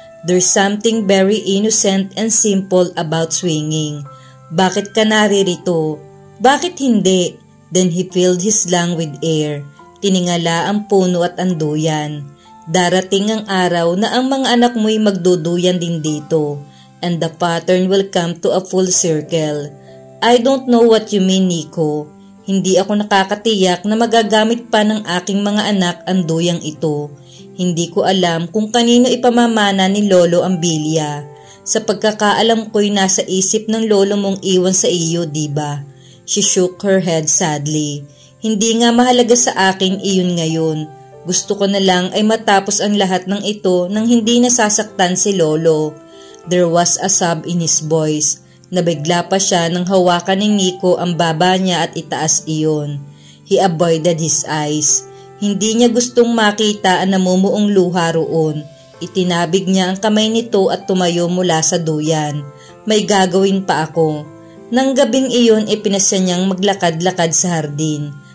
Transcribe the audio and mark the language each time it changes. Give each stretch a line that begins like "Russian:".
English: "There's something very innocent and simple about swinging. Bakit ka naririto? Bakit hindi?" Then he filled his lung with air.
Filipino: Tiningala ang puno at ang duyan. "Darating ang araw na ang mga anak mo'y magduduyan din dito, and the pattern will come to a full circle.
English: I don't know what you mean, Nico.
Filipino: Hindi ako nakakatiyak na magagamit pa ng aking mga anak ang duyang ito. Hindi ko alam kung kanino ipamamana ni Lolo ang bilya. Sa pagkakaalam ko'y nasa isip ng lolo mong iwan sa iyo, diba?"
English: She shook her head sadly.
Filipino: "Hindi nga mahalaga sa akin iyon ngayon. Gusto ko na lang ay matapos ang lahat ng ito nang hindi nasasaktan si Lolo."
English: There was a sob in his voice.
Filipino: Nabigla pa siya nang hawakan ni Nico ang baba niya at itaas iyon. He avoided his eyes. Hindi niya gustong makita ang namumuong luha roon. Itinabig niya ang kamay nito at tumayo mula sa duyan. "May gagawin pa ako." Nang gabing iyon ay pinasya niyang maglakad-lakad sa hardin.